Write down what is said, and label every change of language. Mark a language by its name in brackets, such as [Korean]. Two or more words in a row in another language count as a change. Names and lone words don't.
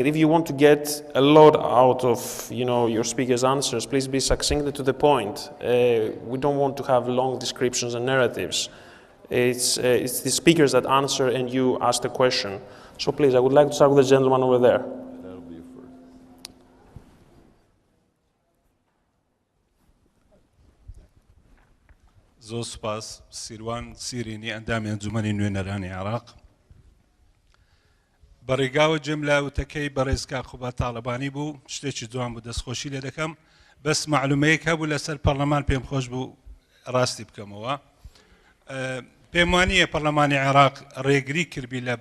[English] If you want to get a lot out of your speaker's answers, please be succinct and to the point. We don't want to have long descriptions and narratives. It's the speakers that answer and you ask the question. So please, I would like to start with the gentleman over there. That'll be first. [Central Kurdish] زۆر سوپاس سیروان سیرینی ئەندامی ئەنجومەنی نوێنەرانی عێراق بەڕێگاوە جێم لە وتەکەی بەڕێزکار خوبا تاڵەبانی بوو شتێکی جوان بوو دەستخۆشی لێ دەکەم بەس معلومەیەک هەبوو لەسەر پەرلەمان پێم خۆش بوو ڕاستی بکەمەوە پێمانیە پەرلەمانی عێراق ڕێگری کردبی لە